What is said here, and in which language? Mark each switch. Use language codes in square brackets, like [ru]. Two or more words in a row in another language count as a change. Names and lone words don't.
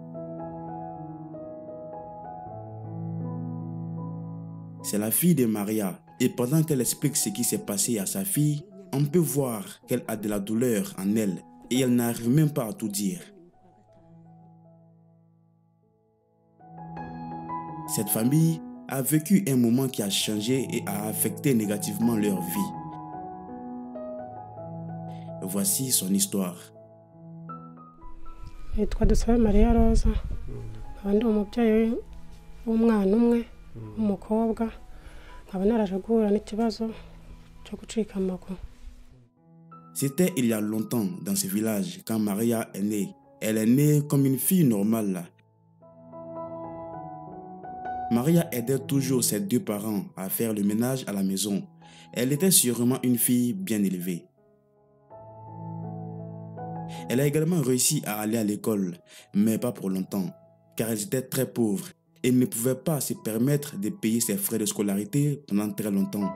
[fr] C'est la fille de Maria et pendant qu'elle explique ce qui s'est passé à sa fille, on peut voir qu'elle a de la douleur en elle et elle n'arrive même pas à tout dire. Cette famille a vécu un moment qui a changé et a affecté négativement leur vie. Voici son histoire. [rw] Nitwa Dusabe Maria Rosa, nkaba ndi umubyeyi w'umwana umwe w'umukobwa, nkaba naraje guhura n'ikibazo cyo gucika amaguru. [fr] C'était il y a longtemps dans ce village quand Maria est née. Elle est née comme une fille normale. Maria aidait toujours ses deux parents à faire le ménage à la maison. Elle était sûrement une fille bien élevée. Elle a également réussi à aller à l'école, mais pas pour longtemps, car elle était très pauvre et ne pouvait pas se permettre de payer ses frais de scolarité pendant très longtemps.